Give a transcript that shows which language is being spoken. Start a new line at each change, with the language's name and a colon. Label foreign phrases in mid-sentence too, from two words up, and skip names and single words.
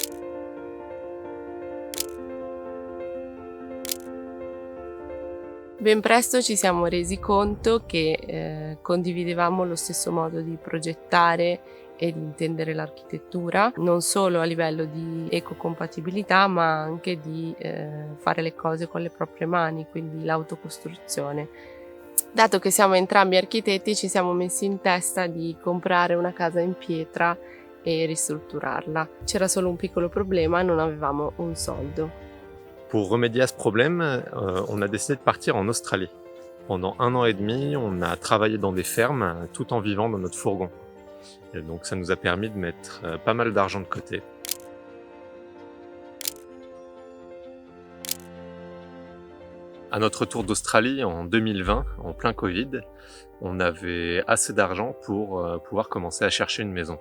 Italian: Ben presto ci siamo resi conto che condividevamo lo stesso modo di progettare e di intendere l'architettura, non solo a livello di ecocompatibilità, ma anche di fare le cose con le proprie mani, quindi l'autocostruzione. Dato che siamo entrambi architetti, ci siamo messi in testa di comprare una casa in pietra e ristrutturarla. C'era solo un piccolo problema, non avevamo un soldo.
French: Pour remédier à ce problème, on a décidé de partir en Australie. Pendant 1 an et demi, on a travaillé dans des fermes tout en vivant dans notre fourgon. Et donc ça nous a permis de mettre pas mal d'argent de côté. À notre retour d'Australie en 2020, en plein Covid, on avait assez d'argent pour pouvoir commencer à chercher une maison.